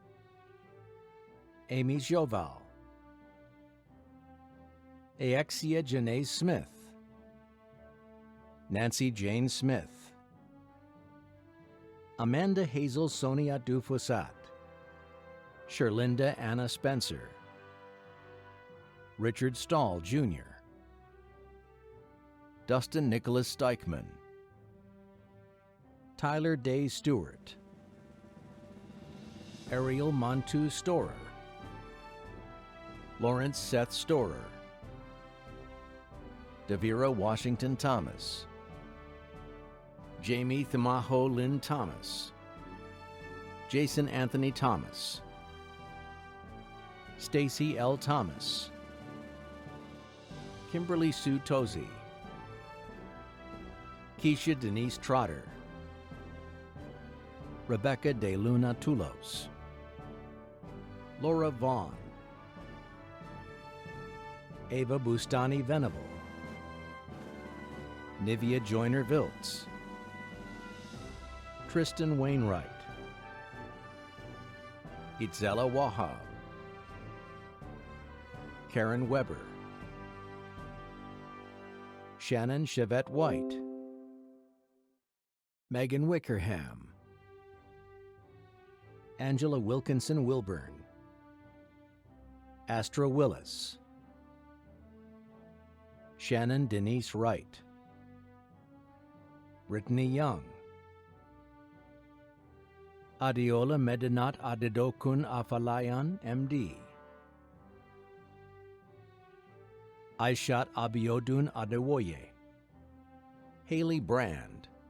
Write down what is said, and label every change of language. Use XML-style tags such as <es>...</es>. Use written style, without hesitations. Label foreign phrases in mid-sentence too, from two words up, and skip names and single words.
<en>Amy Joval, Aexia Janae Smith, Nancy Jane Smith, Amanda Hazel Sonia Dufusat, Sherlinda Anna Spencer, Richard Stahl Jr., Dustin Nicholas Steichman, Tyler Day Stewart, Ariel Montu Storer, Lawrence Seth Storer, Devira Washington Thomas, Jamie Thamaho Lynn Thomas, Jason Anthony Thomas, Stacy L. Thomas, Kimberly Sue Tozy, Keisha Denise Trotter, Rebecca De Luna Tulos, Laura Vaughn, Ava Bustani Venable, Nivea Joyner Viltz, Tristan Wainwright, Itzela Wahab, Karen Weber, Shannon Chevette White, Megan Wickerham, Angela Wilkinson Wilburn, Astra Willis, Shannon Denise Wright, Brittany Young, Adiola Medinat Adedokun Afalayan, MD, Aishat Abiodun Adewoye, Haley Brand,</en>